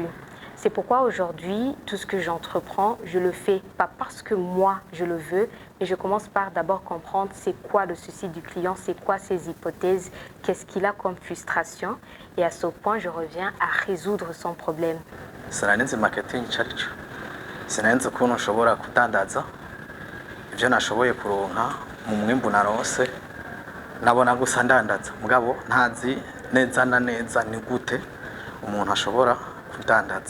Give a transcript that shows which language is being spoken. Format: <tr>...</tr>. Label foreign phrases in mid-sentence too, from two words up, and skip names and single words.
<fr>C'est pourquoi aujourd'hui, tout ce que j'entreprends, je le fais pas parce que moi je le veux, mais je commence par d'abord comprendre c'est quoi le souci du client, c'est quoi ses hypothèses, qu'est-ce qu'il a comme frustration, et à ce point je reviens à résoudre son problème.</fr> <rn>Sinanenze marketing charicho. Sinanenze ukuntu nshobora kudandaza ivyo nashoboye kuronka mu mwimbu narose. Nabona gusa ndandaza mugabo ntazi neza na neza ni gute umuntu ashobora kudandaza.</rn>